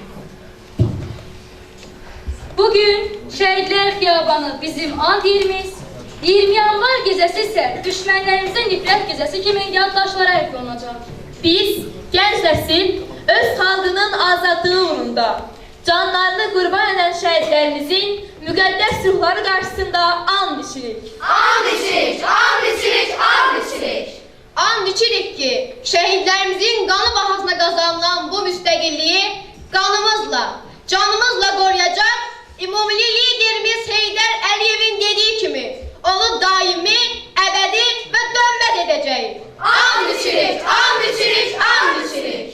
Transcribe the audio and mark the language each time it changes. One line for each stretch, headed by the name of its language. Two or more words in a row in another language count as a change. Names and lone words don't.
Azerbaijani: Bugün Şəhidlər Xiyabanı bizim and yerimiz, 20 yanvar gecəsi isə düşmənlərimizin nifrət gecəsi kimi yaddaşlara həkk olunacaq. Biz, gənc nəsil, öz xalqının azadlığı uğrunda canlarını qurban edən şəhidlərimizin müqəddəs ruhları qarşısında and içirik. And içirik, and içirik, and içirik. And içirik ki, şəhidlərimizin qanı bahasına qazanılan bu müstəqilliyi qanımızla, canımızla qoruyacaq ümumili liderimiz Heydər Əliyevin dediyi kimi onu daimi, əbədi və dönməz edəcəyik. And içirik, and içirik, and içirik.